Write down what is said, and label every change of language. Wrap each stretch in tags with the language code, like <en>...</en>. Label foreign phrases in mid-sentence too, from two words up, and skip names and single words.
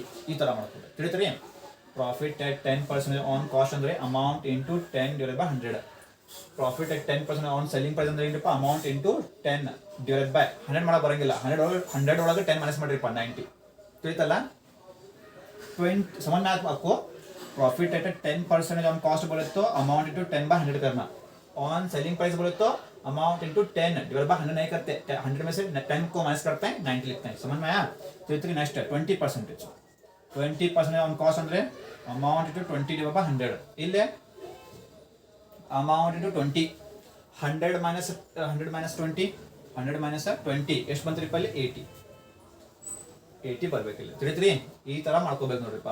<kn>ಈ ತರ ಮಾಡ್ಕೊಬೇಕು, ತಿಳಿತೀರಿ?</kn> <en>profit at 10% on cost</en> <kn>ಅಂದ್ರೆ</kn> <en>amount into 10/100. profit at 10% on selling price</en> <kn>ಅಂದ್ರೆ ಏನಪ್ಪ,</kn> <en>amount into 10 divided by 100</en> <kn>ಮಾಡಕ್ ಬರಂಗಿಲ್ಲ. 100 ಒಳಗೆ 10 ಮೈನಸ್ ಮಾಡ್ರಿಪ್ಪ 90. ತಿಳಿತಲ್ಲ?</kn> <hi>20 समझ में आपको?</hi> <en>profit at 10% on cost</en> <hi>बोले तो</hi> <en>amount into 10/100</en> <hi>करना.</hi> <en>on selling price</en> <hi>बोले तो</hi> <en>amount into 10 divide by 100</en> <hi>नहीं करते, 100 में से 10 को माइनस करते हैं, 90 लिखते हैं. समझ में आया? तो इतनी नेक्स्ट है 20%.</hi> <en>20% on cost</en> <hi>ಅಂದರೆ</hi> <en>amount to 20 divide by 100.</en> <kn>ಇಲ್ಲೇ</kn> <en>amount to 20,</en> <kn>100 ಮೈನಸ್ 20, 100 ಮೈನಸ್ 20 ಎಷ್ಟು ಬಂತು ಅಲ್ಲಿ 80 ಬರ್ಬೇಕಿಲ್ಲ. ತಿಳಿದ್ರಿ? ಈ ತರ ಮಾಡ್ಕೋಬೇಕು ನೋಡ್ರಿಪ್ಪ.</kn>